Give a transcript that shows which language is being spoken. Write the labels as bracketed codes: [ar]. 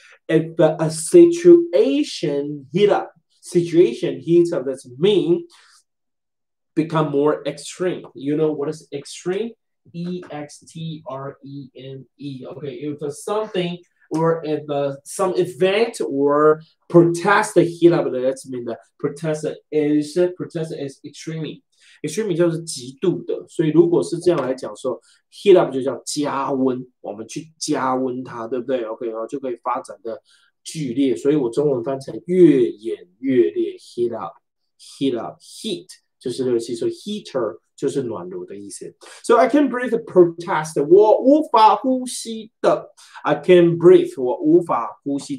[en] If a situation heats up, that means become more extreme. You know what is extreme? E-X-T-R-E-M-E. Okay, if something or if some event or protest heat up, that means the protest is extreme. [zh] Extreme 就是极度的，所以如果是这样来讲说 ，heat up 就叫加温，我们去加温它，对不对 ？OK， 然后就可以发展的剧烈，所以我中文翻成越演越烈 ， [en] heat up，heat up，heat。 [zh] 就是热气，所以 heater 就是暖炉的意思。 [en] So I can breathe protest， [zh] 我无法呼吸的。 [en] I can breathe， [zh] 我无法呼吸。